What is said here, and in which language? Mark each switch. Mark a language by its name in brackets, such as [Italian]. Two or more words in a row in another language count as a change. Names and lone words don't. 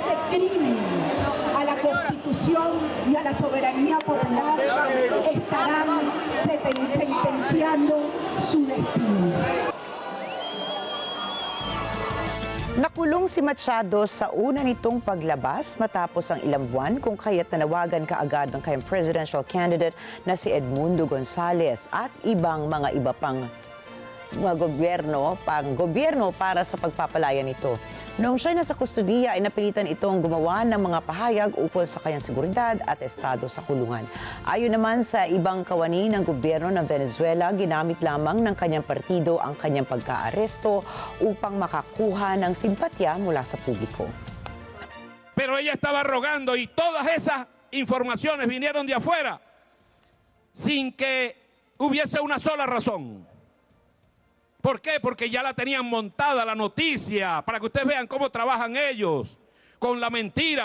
[Spanish] crimen a la Constitución y a la soberanía popular estarán sentenciando su destino. [Filipino] Nakulong si Machado sa una nitong paglabas matapos ang ilang buwan kung kaya't nanawagan kaagad ng kanyang [English] presidential candidate [Filipino] na si Edmundo Gonzales at iba pang mga gobyerno para sa pagpapalaya nito. Noong siya nasa kustudiya ay napilitan itong gumawa ng mga pahayag ukol sa kanyang seguridad at estado sa kulungan. Ayon naman sa ibang kawani ng gobyerno ng Venezuela, ginamit lamang ng kanyang partido ang kanyang pagkaaresto upang makakuha ng simpatya mula sa publiko. [Spanish] Pero ella estaba rogando y todas esas informaciones vinieron de afuera sin que hubiese una sola razón. ¿Por qué? Porque ya la tenían montada la noticia, para que ustedes vean cómo trabajan ellos, con la mentira.